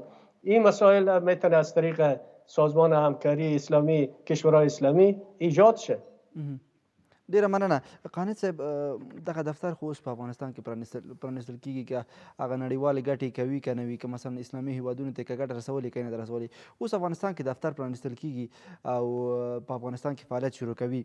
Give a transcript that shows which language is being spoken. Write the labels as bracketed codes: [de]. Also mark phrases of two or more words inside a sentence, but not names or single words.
[fa] این مسائل میتونه از طریق سازمان همکاری اسلامی کشورهای اسلامی ایجاد شه. [ps] ډیره مننه. قانع صاحب، دغه دفتر خو اوس په افغانستان کې پرانیستل کېږي، که هغه نړیوالې ګټې کوي که نه وي، که مثلا اسلامي هیوادونو ته که ګټه رسولې که نه ده رسولې، اوس افغانستان کې دفتر پرانیستل کېږي او په افغانستان کې فعالیت شروع کوي.